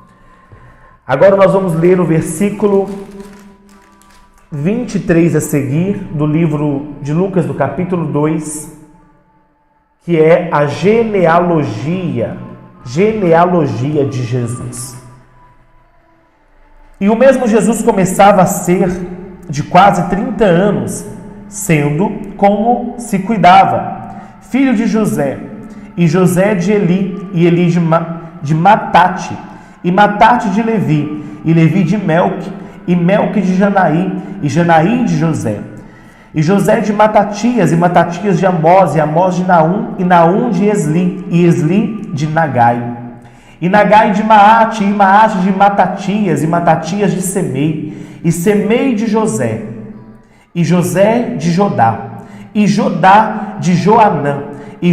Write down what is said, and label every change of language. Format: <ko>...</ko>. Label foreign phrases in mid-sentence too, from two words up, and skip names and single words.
<pt>Agora nós vamos ler o versículo 23 a seguir, do livro de Lucas, do capítulo 2, que é a genealogia de Jesus. E o mesmo Jesus começava a ser de quase 30 anos, sendo como se cuidava, filho de José, e José de Eli, e Eli de Matate, e Matate de Levi, e Levi de Melque, e Melque de Janaí, e Janaí de José, e José de Matatias, e Matatias de Amós, e Amós de Naum, e Naum de Esli, e Esli de Nagai, e Nagai de Maate, e Maate de Matatias, e Matatias de Semei, e Semei de José, e José de Jodá, e Jodá de Joanã, e</pt>